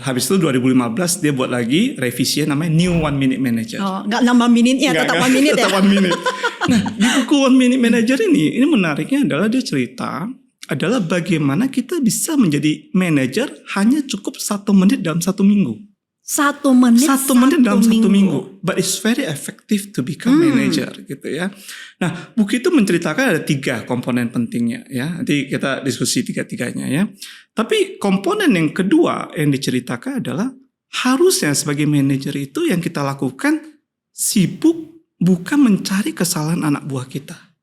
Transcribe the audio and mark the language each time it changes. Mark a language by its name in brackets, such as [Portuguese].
[Indonesian] Habis itu 2015 dia buat lagi revisi namanya New One Minute Manager. Oh, enggak nambah minute-nya, tetap 1 minute ya. Tetap 1 minute. Nah, di buku One Minute Manager ini menariknya adalah dia cerita adalah bagaimana kita bisa menjadi manajer hanya cukup 1 menit dalam 1 minggu. 1 menit dalam 1 minggu. [English] But it's very effective to become manager gitu ya. [Indonesian] Nah, buku itu menceritakan ada 3 komponen pentingnya ya. Nanti kita diskusi 3-3-nya ya. Tapi komponen yang kedua yang diceritakan adalah harusnya sebagai manajer itu yang kita lakukan sibuk bukan mencari kesalahan anak buah kita.